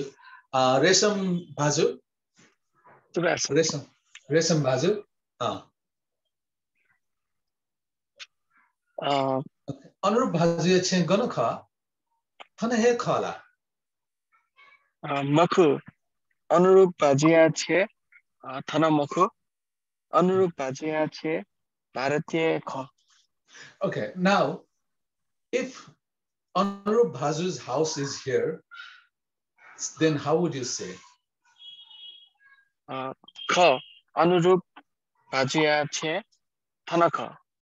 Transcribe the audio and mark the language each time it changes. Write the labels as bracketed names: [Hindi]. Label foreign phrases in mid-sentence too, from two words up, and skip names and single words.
[Newari] Resham Bhaju. Resham Bhaju. Anurup Bhajuya che gonna kha. Thana he kha la. Maku Anurup Bhajuya che thana maku. Anurup Bhajuya che Bharate kha. Okay. [English] Now, if Anurup Bhaju's house is here, then how would you say? [Newari] Kha Anurup Bhajuya che thana kha.